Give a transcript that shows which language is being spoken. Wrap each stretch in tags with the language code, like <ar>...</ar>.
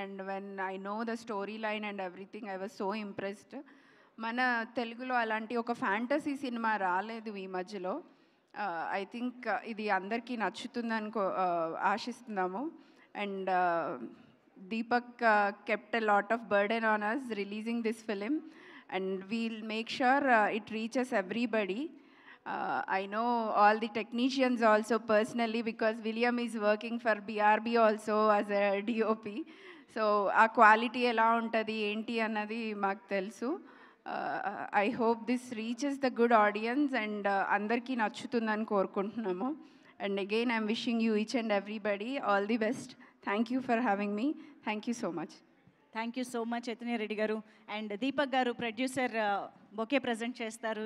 <en>And when I know the story line and everything I was so impressed.</en> <te>మన తెలుగులో అలాంటి ఒక fantasy cinema రాలేదు ఈ మధ్యలో.</te> <en>I think</en> <te>ఇది అందరికీ నచ్చుతుందని ఆశిస్తున్నాము.</te> <en>And Deepak kept a lot of burden on us releasing this film, and we'll make sure it reaches everybody. I know all the technicians also personally because William is working for BRB also as a DOP. So our quality</en> <te>ela untadi enti annadi maaku telusu.</te> <en>I hope this reaches the good audience and</en> <te>andarki nachutundani korukuntunnamu.</te> <en>And again I'm wishing you each and everybody all the best. Thank you for having me. Thank you so much. Thank you so much</en> <te>Chaitanya Reddy గారు. And Deepak గారు producer bouquet present చేస్తారు.</te>